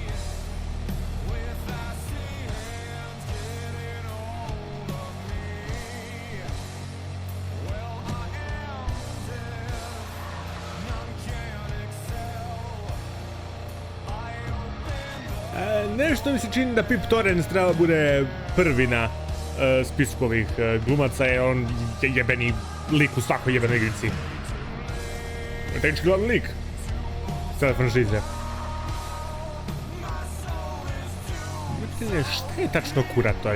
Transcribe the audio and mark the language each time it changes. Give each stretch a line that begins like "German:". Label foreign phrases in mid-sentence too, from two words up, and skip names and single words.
English: With icy hands getting hold of me. Well, I am dead, none can excel. I open the
Serbian: Nešto mi se čini da Pip Torrens treba bude prvi na spisku ovih glumaca, je on jebeni lik u svakoj jebenoj igrici. Tehnički glavni lik sada franšize. Pitanje, šta je tačno kurator?